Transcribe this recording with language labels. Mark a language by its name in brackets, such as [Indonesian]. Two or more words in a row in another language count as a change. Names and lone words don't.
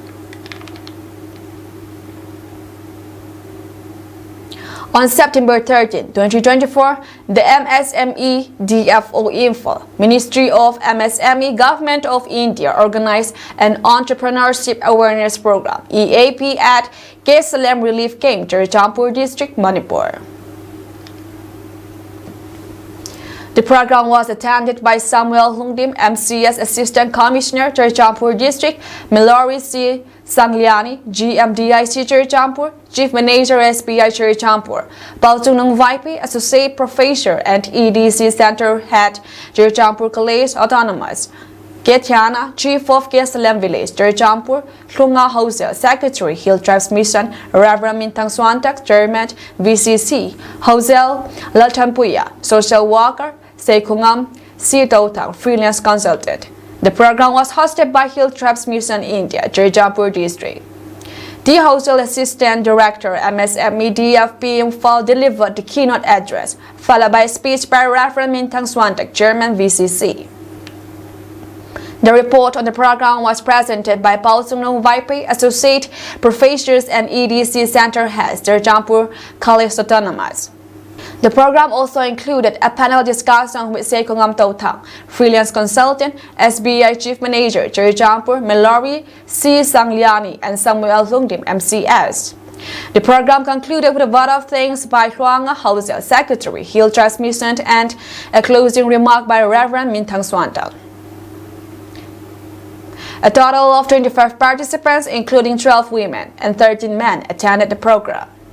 [English] On September 13, 2024, the MSME DFO Imphal, Ministry of MSME Government of India, organized an Entrepreneurship Awareness Program (EAP) at Kesalem Relief Camp, Churachandpur District, Manipur. The program was attended by Samuel Lungdim, MCS Assistant Commissioner, Churachandpur District, Mallory C. Sangliani, GMDIC Churachandpur, Chief Manager SBI Churachandpur, Baltunung Vaipi, Associate Professor and EDC Center Head, Churachandpur College Autonomous, Ketiana, Chief of Kesalem Village, Churachandpur, Klunga Hosel, Secretary, Hill Tribes Mission, Reverend Mintang Swantak, Chairman, VCC, Hosel, Laltampuya, Social Worker, Sekungam, Sitotang, Freelance Consultant. The program was hosted by Hill Tribes Mission India, Churachandpur District. The Hostel Assistant Director, MSME DFP Imphal, delivered the keynote address, followed by a speech by Reverend Mintang Swantak, Chairman, VCC. The report on the program was presented by Baltunung Vaipi, Associate Professors and EDC Center Heads, Churachandpur College Autonomous. The program also included a panel discussion with Sekungam Totang, Freelance Consultant, SBI Chief Manager, Churachandpur, Mallory C. Sangliani, and Samuel Lungdim, MCS. The program concluded with a vote of thanks by Huanga Hosel, Secretary, Hill Tribes Mission, and a closing remark by Reverend Mintang Swantak. A total of 25 participants, including 12 women and 13 men, attended the program.